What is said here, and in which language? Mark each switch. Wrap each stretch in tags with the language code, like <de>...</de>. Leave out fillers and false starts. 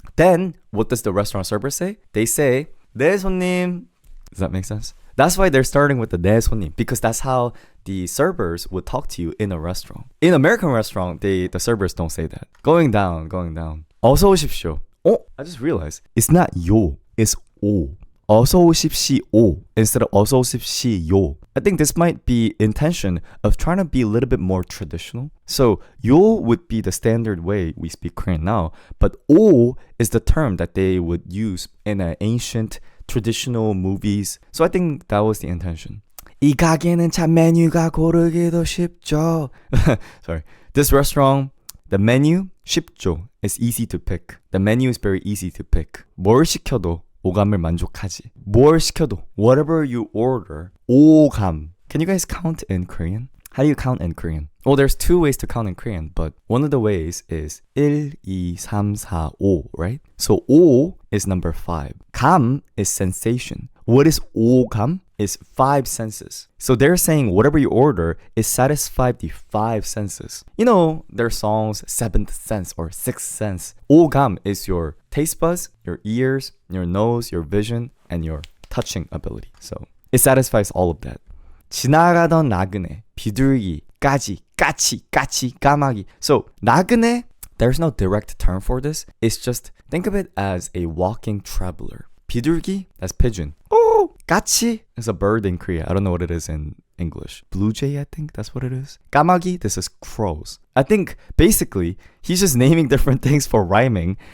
<en>Then, what does the restaurant server say? They say,</en> <ko>네, 손님.</ko> <en>Does that make sense? That's why they're starting with the</en> <ko>네, 손님,</ko> <en>because that's how the servers would talk to you in a restaurant. In American restaurant, the servers don't say that. Going down.</en> <ko>어서 오십시오.</ko> <en>Oh, I just realized, it's not 요, it's 오.</en> <ko>어서 오십시오</ko> <en>instead of</en> <ko>어서 오십시요.</ko> <en>I think this might be intention of trying to be a little bit more traditional. So 요 would be the standard way we speak Korean now, but 오 is the term that they would use in an ancient traditional movies. So I think that was the intention.</en> <ko>이 가게는 참 메뉴가 고르기도 쉽죠.</ko> <en>Sorry. This restaurant, the menu</en> <ko>쉽죠.</ko> <en>It's easy to pick. The menu is very easy to pick.</en> <ko>뭘 시켜도 오감을 만족하지. 뭘 시켜도,</ko> <en>whatever you order, 오감. Can you guys count in Korean? How do you count in Korean? Well, there's two ways to count in Korean, but one of the ways is 1, 2, 3, 4, 5, right? So 오 is number 5. 감 is sensation. What is 오감? Is 5 senses. So they're saying whatever you order is satisfy the 5 senses. You know, their songs, 7th sense or 6th sense. 오감 is your taste buds, your ears, your nose, your vision, and your touching ability. So it satisfies all of that.</en> <ko>지나가던 나그네, 비둘기, 까치, 까마귀.</ko> <en>So 나그네, there's no direct term for this. It's just, think of it as a walking traveler. 비둘기, that's pigeon. Oh, 까치 is a bird in Korea. I don't know what it is in English. Blue jay, I think that's what it is. 까마귀, this is crows. I think basically he's just naming different things for rhyming.</en>